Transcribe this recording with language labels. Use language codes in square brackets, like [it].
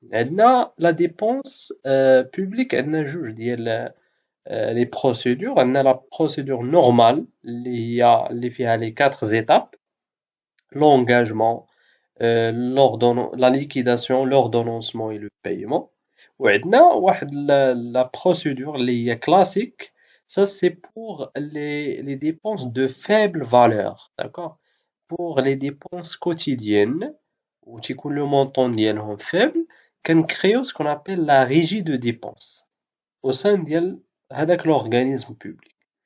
[fr] La dépense publique, elle a juge les procédures. Elle a la procédure normale, les quatre étapes: l'engagement, la liquidation, l'ordonnancement et le paiement. [ar] وعندنا واحد la procédure اللي هي classique. [fr] Ça c'est pour les dépenses de faible valeur, d'accord? Pour les dépenses quotidiennes où تيكون le montant ديالهم faible, كنكريو ce qu'on appelle la régie de dépenses au sein ديال هذاك l'organisme public.